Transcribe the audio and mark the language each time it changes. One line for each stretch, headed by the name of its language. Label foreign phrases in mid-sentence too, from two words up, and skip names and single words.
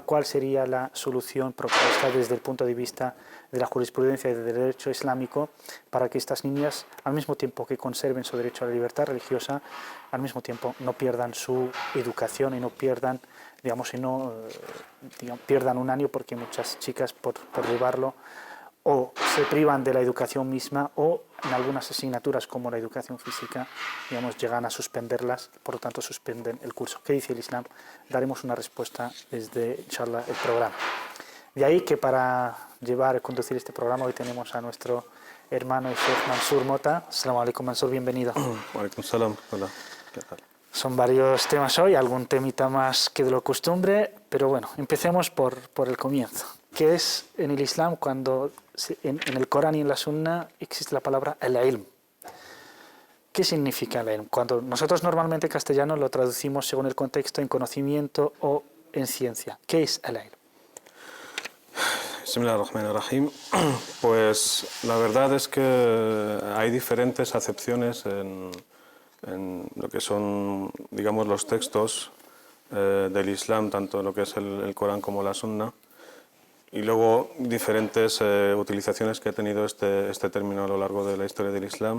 Spanish: ¿Cuál sería la solución propuesta desde el punto de vista de la jurisprudencia y del derecho islámico para que estas niñas, al mismo tiempo que conserven su derecho a la libertad religiosa, al mismo tiempo no pierdan su educación y no pierdan, pierdan un año, porque muchas chicas por llevarlo o se privan de la educación misma o en algunas asignaturas como la educación física, llegan a suspenderlas, por lo tanto suspenden el curso? ¿Qué dice el Islam? Daremos una respuesta desde, inshallah, el programa. De ahí que para conducir este programa hoy tenemos a nuestro hermano y Sheikh Mansur Mota.
Arabic: السلام عليكم,
Spanish: Mansur, bienvenido.
Arabic: وعليكم السلام.
Spanish: Hola, ¿qué tal? Son varios temas hoy, algún temita más que de lo costumbre, pero bueno, empecemos por el comienzo. ¿Qué es en el Islam cuando en el Corán y en la Sunna existe la palabra el-ilm? ¿Qué significa el ilm? Cuando nosotros normalmente en castellano lo traducimos según el contexto en conocimiento o en ciencia. ¿Qué es el ilm?
Arabic: بسم الله الرحمن الرحيم.
Spanish: Pues la verdad es que hay diferentes acepciones en lo que son, los textos del Islam, tanto lo que es el Corán como la Sunna, y luego diferentes utilizaciones que ha tenido este término a lo largo de la historia del Islam.